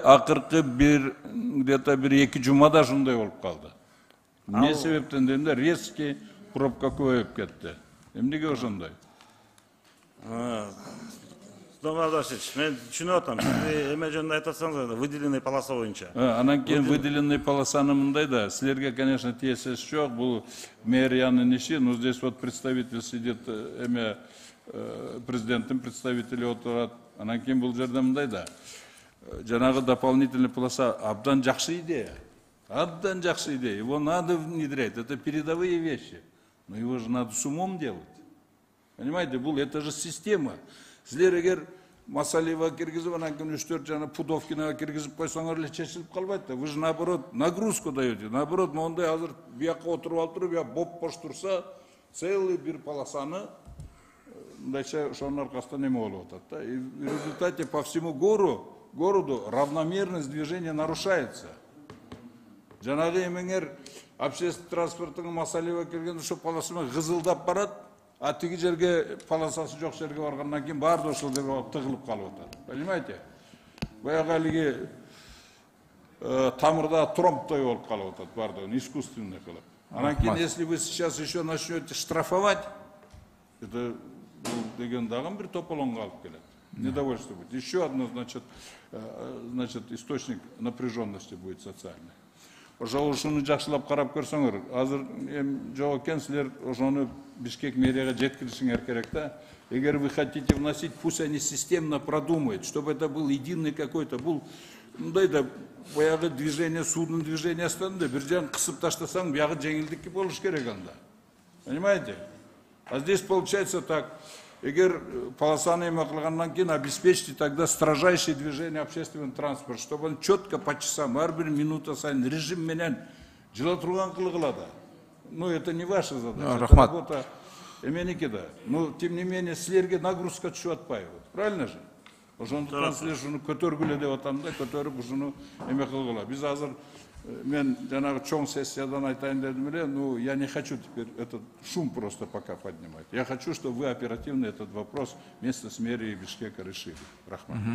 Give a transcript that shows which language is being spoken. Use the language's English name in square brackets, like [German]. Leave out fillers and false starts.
[Kyrgyz] акыркы бир где-то бир 2 жумада ушундай болуп калды. Эмне себептен дегенде резкий пробка көбөйүп кетти. Эмнеге ошондой? Домовдашевич, мен түшүнүп атам. Сиз эме жөнүндө айтып атсаңыз, выделенный полоса боюнча. Анан кийин выделенный полосаны мындай да, силерге, конечно, тиесеси жок, бул мэриянын иши, [Russian] но здесь вот представитель сидит, [Kyrgyz] эме президенттин представители отурат. Анан кийин бул жерде мындай да, жанагы дополнительный полоса абдан жакшы идея. Абдан жакшы идея. [Russian] Его надо внедрять. Это передовые вещи. Но его же надо с умом делать. Понимаете, бул это же система. [Kyrgyz] Силер эгер Масалиева киргизип, анан кийин 3-4 жана Пудовкинага киргизип койсоңор эле чечилип калбайт да. [Russian] Вы же наоборот нагрузку даете. [Kyrgyz] Наоборот, мондай азыр бияка отуруп алып туруп, я боп-бош турса, целый бир полосаны мындайча ошонун аркасынан эме болуп атат да. [Russian] И в результате по всему городу равномерность движения нарушается. [Kyrgyz] Жанагы эмеңер общественный транспорттун Масалиева келгенде ошо полосамен кызылдап барат. А тиги жерге полосасы жок жерге баргандан кийин баары ошол жерге барып тыгылып калып атат. Понимаете? Баягы алиги тамырда тромбтой болуп калып атат баардыгын искусственный кылып. [Russian] Анан кийин, если вы сейчас еще начнете штрафовать, это [Kyrgyz] деген дагы бир тополоңго алып келет. [Russian] Недовольство будет. Еще одно, значит, источник напряженности будет социальный. [Kyrgyz] Ошол ушуну жакшылап карап көрсөңөр, азыр жок экен, силер ошону Бишкек мэрияга жеткиришиңер керек да. [Russian] Эгер вы хотите вносить, пусть они системно продумают, чтобы это был единый какой-то, [Kyrgyz] бул мындай да баягы движение, судный движение астында бир жагын кысып таштасаң, биягы жеңилдик болуш керек анда. [Russian] Понимаете? А здесь получается так. [Kyrgyz] Эгер полосаны эме кылгандан кийин [Russian] обеспечьте тогда строжайшее движение общественного транспорта, чтобы он четко по часам, [Kyrgyz] ар бир минута сайын режим менен жыла турган кылгыла да. [Russian] Ну, это не ваша задача, это работа эменики да. Но, тем не менее, [Kyrgyz] силерге нагрузка түшүп атпайбы. [Russian] Правильно же? [Kyrgyz] Ошондуктан силер ушуну көтөргүлө деп атам да, көтөрүп ушуну эме кылгыла. Биз азыр мен жанагы чоң сессиядан айтайын дедим эле, [Russian] ну, я не хочу теперь этот шум просто пока поднимать. Я хочу, чтобы вы оперативно этот вопрос вместе с мэрией Бишкека решили. Рахмат.